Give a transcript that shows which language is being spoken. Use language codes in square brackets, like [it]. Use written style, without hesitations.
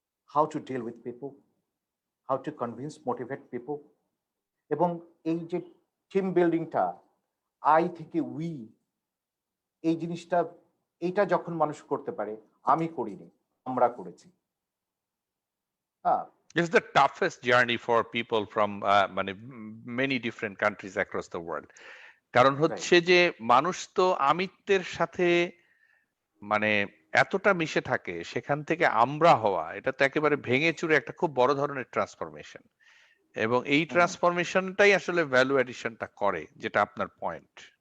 [en] how to deal with people, how to convince, motivate people, [bn] এবং এই যে team বিল্ডিংটা, আই থেকে উই, এই জিনিসটা, এইটা যখন মানুষ করতে পারে, আমি করিনি, আমরা করেছি। [en] It's the toughest journey for people from many different countries across the world. [bn] কারণ হচ্ছে যে মানুষ তো আমিত্বের সাথে মানে এতটা মিশে থাকে, সেখান থেকে আমরা হওয়া, এটা তো একেবারে ভেঙে চুরে একটা খুব বড় ধরনের ট্রান্সফরমেশন, এবং এই ট্রান্সফরমেশনটাই আসলে ভ্যালু এডিশনটা করে, যেটা আপনার পয়েন্ট।